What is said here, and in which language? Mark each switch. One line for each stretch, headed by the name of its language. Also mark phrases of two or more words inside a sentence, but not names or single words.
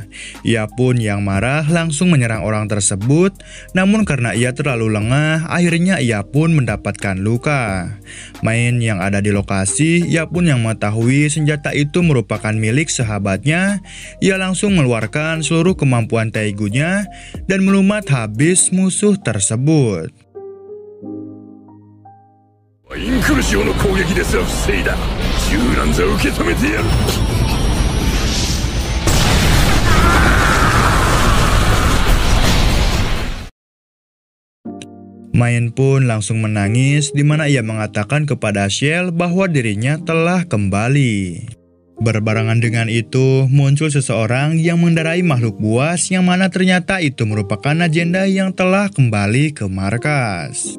Indonesian: Ia pun yang marah langsung menyerang orang tersebut, namun karena ia terlalu lengah, akhirnya ia pun mendapatkan luka. Main yang ada di lokasi, ia pun yang mengetahui senjata itu merupakan milik sahabatnya. Ia langsung mengeluarkan seluruh kemampuan Taigunya dan melumat habis musuh tersebut.
Japanese: インクルシオの攻撃ですら防いだ。銃なんざ受け止めてやる。
Indonesian: Main pun langsung menangis di mana ia mengatakan kepada Shell bahwa dirinya telah kembali. Berbarengan dengan itu, muncul seseorang yang mengendarai makhluk buas yang mana ternyata itu merupakan Najenda yang telah kembali ke markas.